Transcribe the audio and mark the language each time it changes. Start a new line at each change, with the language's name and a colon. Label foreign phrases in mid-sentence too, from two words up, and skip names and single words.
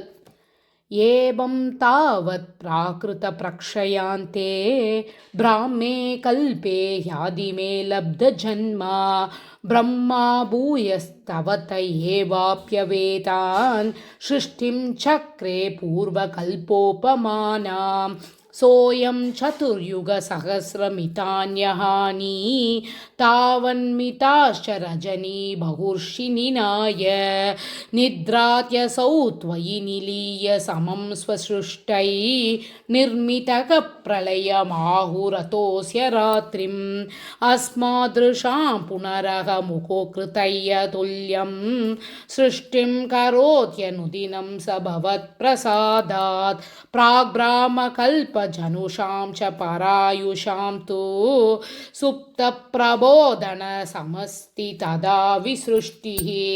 Sanskrit: एवं तावत् प्राकृत प्रक्षयान्ते ब्राह्मे कल्पे यादिमे लब्ध जन्मा ब्रह्मा भूयस्तवत एवाप्यवेदान् सृष्टिं चक्रे पूर्वकल्पोपमानाम् सोऽयं चतुर्युगसहस्रमितान्यहानि तावन्मिताश्च रजनी बहुर्षि निनाय निद्रात्यसौ त्वयि निलीय समं स्वसृष्टै निर्मितः प्रलयमाहुरतोऽस्य रात्रिम् अस्मादृशां पुनरह मुखो कृतय्य तुल्यं सृष्टिं करोत्यनुदिनं स भवत्प्रसादात् प्राग्ब्राह्मकल्प जनुषां च परायुषां तु सुप्तप्रबोधन समस्ति तदा विसृष्टिः